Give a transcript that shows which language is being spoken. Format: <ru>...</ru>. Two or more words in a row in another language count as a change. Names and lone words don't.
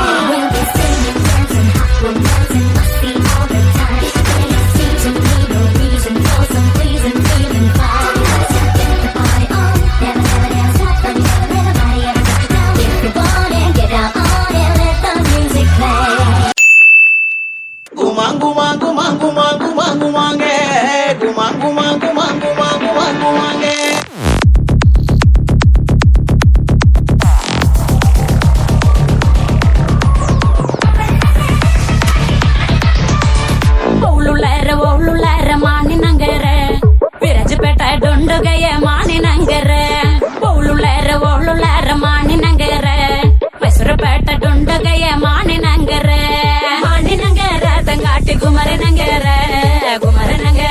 <en>We'll be singing, dancing, hot romancing, must-see all the time. Any season, need no reason, cause I'm pleasing, feeling fine. So get the party on, never, never, never stop, but you never let nobody ever touch you down. Everybody, get out on it, let the music play. Gumang gumang gumang gumang gumang gumange, gumang gumang gumang gumang gumang gumange.</en> <kfa>ಒಳ್ಳುಳ್ಳಾರ ಮಾನಿನಂಗರ ವಿರಜಪೇಟ ಡೊಂಡುಗಯ ಮಾನಿನಂಗರ ಒಳ್ಳುಳ್ಳಾರ ಮಾನಿನಂಗರ ಮೈಸೂರುಪೇಟ ಡೊಂಡುಗಯ ಮಾನಿನಂಗರ ತಂಗಾಟಿ ಗುಮರನಂಗರ</kfa>